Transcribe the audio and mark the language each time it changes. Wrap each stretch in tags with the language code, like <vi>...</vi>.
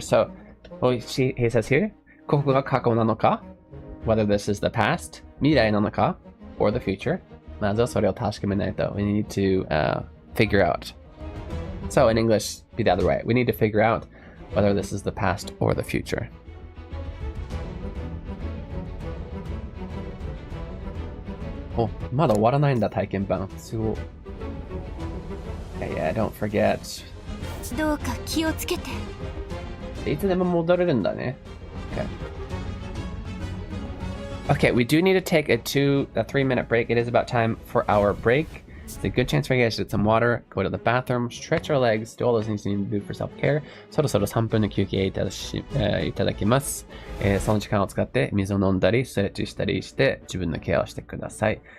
<en>So, he says here,</en> <ja>koko ga kako nanoka,</ja> <en>whether this is the past,</en> <ja>mirai nanoka,</ja> <en>or the future. We need to figure out. So in English, be the other way. We need to figure out whether this is the past or the future.</en> <ja>Oh, まだ終わらないんだ体験版。すごい。</ja> <en>Yeah, don't forget.</en> <ja>どうか気をつけて。いつでも戻れるんだね。</ja> <en>Okay. Okay, we do need to take a 3-minute break. It is about time for our break. It's a good chance for you guys to get some water, go to the bathroom, stretch your legs, do all those things you need to do for self-care.</en> <ja>そろそろ3分の休憩いただきます。その時間を使って水を飲んだり、ストレッチしたりして自分のケアをしてください。</ja>